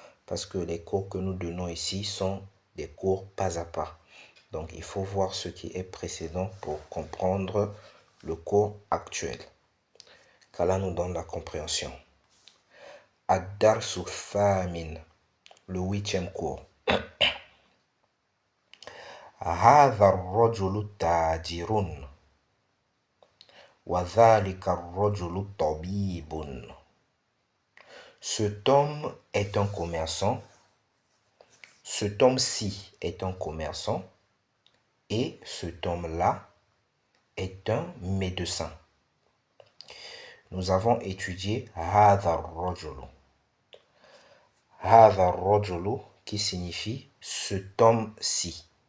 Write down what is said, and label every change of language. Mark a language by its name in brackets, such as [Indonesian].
[French] Parce que les cours que nous donnons ici sont des cours pas à pas. Donc il faut voir ce qui est précédent pour comprendre le cours actuel. Qu'Allah nous donne la compréhension. Ad-Darsu Thamin, le 8e cours. [Arabic] هذا الرجل تاجر وذلك الرجل طبيب. [French] Cet homme est un commerçant. Cet homme-ci est un commerçant. Et cet homme-là est un médecin. Nous avons étudié [Arabic] هذا الرجل. هذا الرجل [French] qui signifie cet homme-ci.